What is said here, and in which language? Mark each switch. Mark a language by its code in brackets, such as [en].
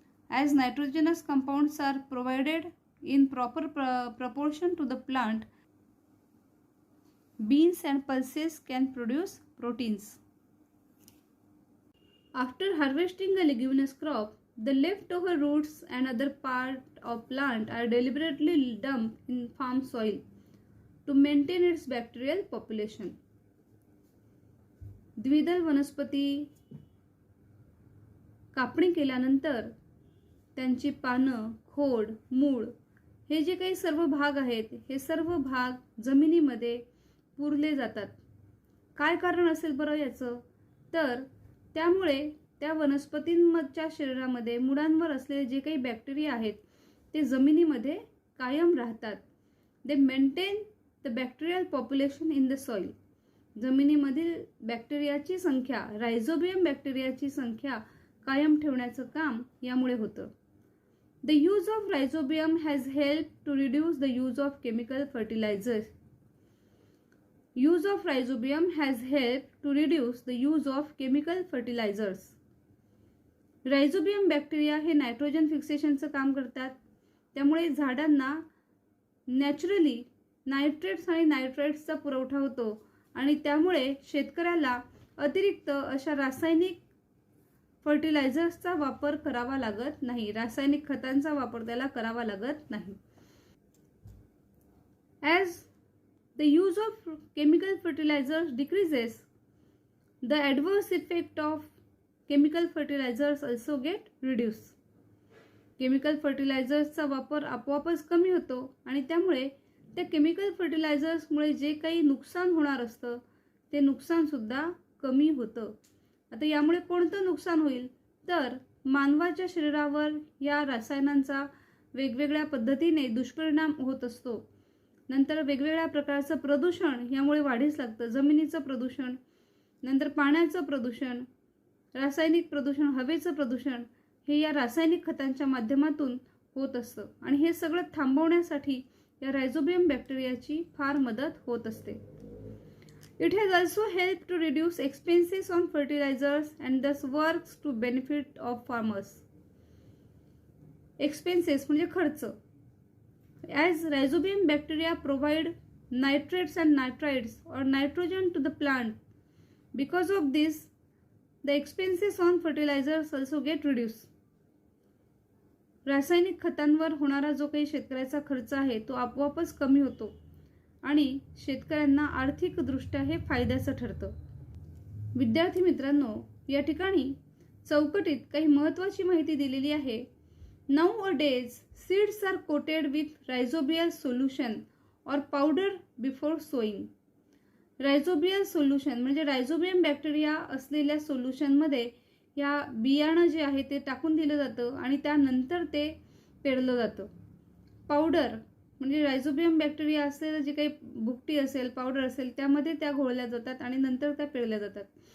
[en] As nitrogenous compounds are provided in proper proportion to the plant, beans and pulses can produce proteins. After harvesting a leguminous crop, the leftover roots and other part of plant are deliberately dumped in farm soil to maintain its bacterial population. [mr] द्विदल वनस्पती कापणी केल्यानंतर त्यांची पानं, खोड, मूळ हे जे काही सर्व भाग आहेत, हे सर्व भाग जमिनीमध्ये पुरले जातात. काय कारण असेल बरं याचं? तर त्यामुळे त्या वनस्पतींच्या शरीरामध्ये मुळांवर असलेले जे काही बॅक्टेरिया आहेत ते जमिनीमध्ये कायम राहतात. [en] They maintain the bacterial population in the soil. [mr] जमिनीमधील बॅक्टेरियाची संख्या, रायझोबियम बॅक्टेरियाची संख्या कायम ठेवण्याचं काम यामुळे होतं. [en] The use of rhizobium has help to reduce the use of chemical fertilizers. Use of rhizobium has helped to reduce the use of chemical fertilizers. [mr] Rhizobium bacteria हे nitrogen फिक्सेशनचं काम करतात. त्यामुळे झाडांना नॅचरली नायट्रेट्स आणि नायट्राइट्सचा पुरवठा होतो आणि त्यामुळे शेतकऱ्याला अतिरिक्त अशा रासायनिक फर्टिलायझर्सचा वापर करावा लागत नाही. रासायनिक खतांचा वापर त्याला करावा लागत नाही. [en] As the use of chemical fertilizers decreases, the adverse effect of chemical fertilizers also get reduced. [mr] Chemical फर्टिलायझर्सचा वापर आपोआपच कमी होतो आणि त्यामुळे त्या केमिकल फर्टिलायझर्समुळे जे काही नुकसान होणार असतं ते नुकसान सुद्धा कमी होतं. आता यामुळे कोणतं नुकसान होईल? तर मानवाच्या शरीरावर या रसायनांचा वेगवेगळ्या पद्धतीने दुष्परिणाम होत असतो. नंतर वेगवेगळ्या प्रकारचं प्रदूषण यामुळे वाढीस लागतं. जमिनीचं प्रदूषण, नंतर पाण्याचं प्रदूषण, रासायनिक प्रदूषण, हवेचं प्रदूषण हे या रासायनिक खतांच्या माध्यमातून होत असतं आणि हे सगळं थांबवण्यासाठी या रायझोबियम बॅक्टेरियाची फार मदत होत असते. [en] It has also help to reduce expenses on fertilizers and thus works to benefit of farmers. [mr] Expenses म्हणजे खर्च. [en] As rhizobium bacteria provide nitrates and nitrites or nitrogen to the plant, because of this, the expenses on fertilizers also get reduced. [mr] रासायनिक खतांवर होणारा जो काही शेतकऱ्याचा खर्च आहे तो आपोआपच कमी होतो आणि शेतकऱ्यांना आर्थिकदृष्ट्या हे फायद्याचं ठरतं. विद्यार्थी मित्रांनो, या ठिकाणी चौकटीत काही महत्त्वाची माहिती दिलेली आहे. [en] Nowadays, seeds are coated with rhizobial solution or powder before sowing. [mr] रायझोबियल solution म्हणजे रायझोबियम बॅक्टेरिया असलेल्या सोल्युशनमध्ये या बियाणं जे आहे ते टाकून दिलं जातं आणि त्यानंतर ते पेरलं जातं. पावडर म्हणजे रायझोबियम बॅक्टेरिया असलेलं जे काही भुकटी असेल, पावडर असेल त्यामध्ये त्या घोळल्या जातात आणि नंतर त्या पेरल्या जातात.